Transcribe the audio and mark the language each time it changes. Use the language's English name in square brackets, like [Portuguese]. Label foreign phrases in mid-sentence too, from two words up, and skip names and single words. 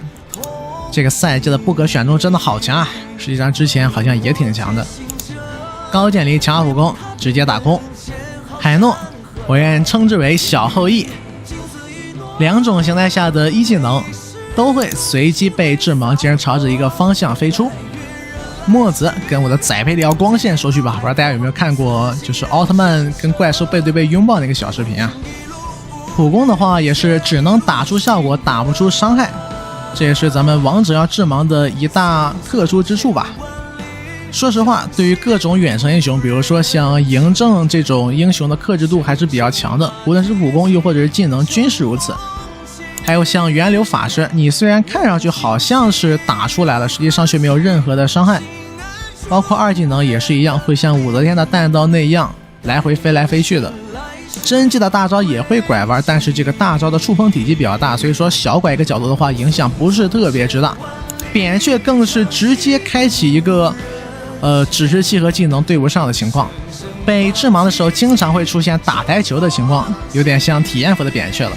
[Chinese] 這個賽季的不可選中真的好強啊，實際上之前好像也挺強的。高渐離强化普攻直接打空。海諾我願稱之為小後羿，兩種形態下的一技能都會隨機被致盲，竟然朝着一個方向飛出。墨子跟我的宰培里奧光線说去吧，不知道大家有沒有看過，就是奧特曼跟怪獸背对背擁抱那個小視頻啊。普攻的話也是只能打出效果，打不出傷害， 這也是咱們王者要致盲的一大特殊之處吧。說實話，对于各种远程英雄，比如说像嬴政这种英雄的克制度还是比较强的，无论是武功又或者是技能均是如此。还有像源流法师，你虽然看上去好像是打出来了，實際上卻沒有任何的傷害。包括二技能也是一樣，會像武則天的彈道那樣來回飛來飛去的。真紀的大招也會拐彎，但是這個大招的觸碰體積比較大，所以說小拐一個角度的話，影響不是特別之大。扁鵲更是直接開啟一個指示器和技能對不上的情況，被致盲的時候經常會出現打台球的情況，有點像體驗服的扁鵲了。